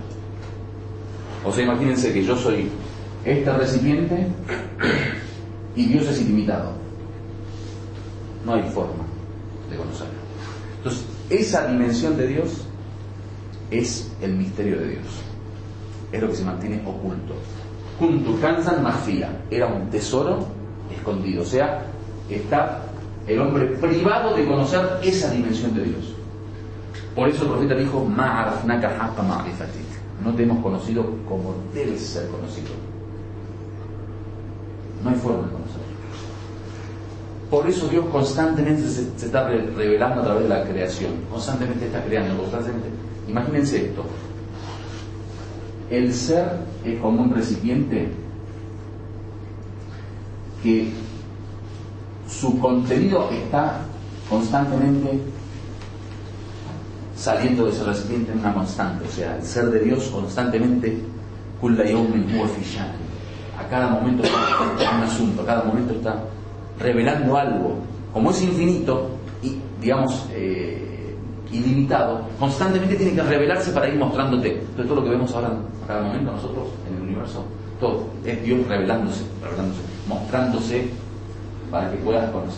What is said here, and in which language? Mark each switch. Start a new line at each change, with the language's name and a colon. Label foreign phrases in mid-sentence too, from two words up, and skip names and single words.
Spanish: O sea, imagínense que yo soy este recipiente y Dios es ilimitado. No hay forma de conocerlo. Entonces, esa dimensión de Dios es el misterio de Dios. Es lo que se mantiene oculto.
Arabic: كنت كنزا مخفيا,
Spanish: era un tesoro escondido. O sea, está el hombre privado de conocer esa dimensión de Dios. Por eso el profeta dijo:
Arabic: ما عرفناك حق معرفتك.
Spanish: No te hemos conocido como debes ser conocido. No hay forma de conocerlo. Por eso Dios constantemente se está revelando a través de la creación. Constantemente está creando, constantemente. Imagínense esto. El ser es como un recipiente que su contenido está constantemente saliendo de ese recipiente en una constante. O sea, el ser de Dios constantemente,
Arabic: كل يوم هو في شأن.
Spanish: A cada momento está un asunto, a cada momento está revelando algo. Como es infinito y, digamos, ilimitado, constantemente tiene que revelarse para ir mostrándote. Entonces todo lo que vemos ahora a cada momento nosotros en el universo, todo es Dios revelándose, mostrándose para que puedas conocer.